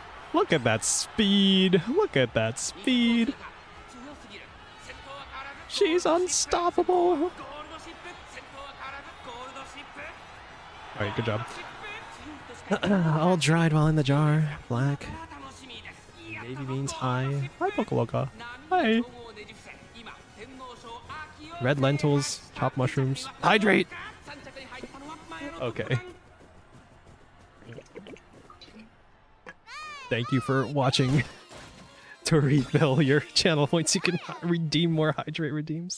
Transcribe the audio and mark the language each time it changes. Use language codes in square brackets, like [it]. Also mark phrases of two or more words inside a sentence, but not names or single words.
[en] Look at that speed. Look at that speed. She's unstoppable. Alright, good job. All dried while in the jar. Black. Navy beans high. Hi, Pokoloka. Hi. Red lentils. Chopped mushrooms. Hydrate! Okay. Thank you for watching. To refill your channel points, you can redeem more hydrate redeems.